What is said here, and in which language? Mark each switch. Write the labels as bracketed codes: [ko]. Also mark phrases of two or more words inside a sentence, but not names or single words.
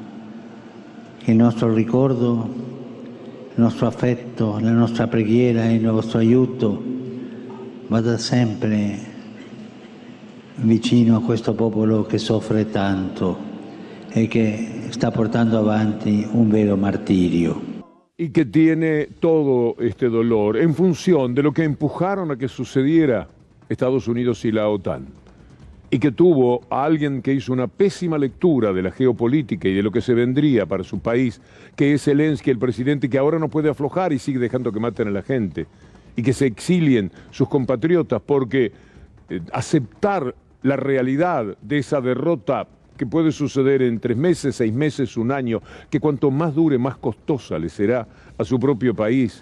[it] Il nostro ricordo, il nostro affetto, la nostra preghiera e il nostro aiuto vada sempre vicino a questo popolo che soffre tanto e che sta portando avanti un vero martirio. [es] Y que tiene todo este dolor en función de lo que empujaron a que sucediera Estados Unidos y la OTAN. Y que tuvo a alguien que hizo una pésima lectura de la geopolítica y de lo que se vendría para su país, que es Zelensky, el presidente que ahora no puede aflojar y sigue dejando que maten a la gente, y que se exilien sus compatriotas, porque aceptar la realidad de esa derrota que puede suceder en 3 meses, 6 meses, 1 año, que cuanto más dure, más costosa le será a su propio país.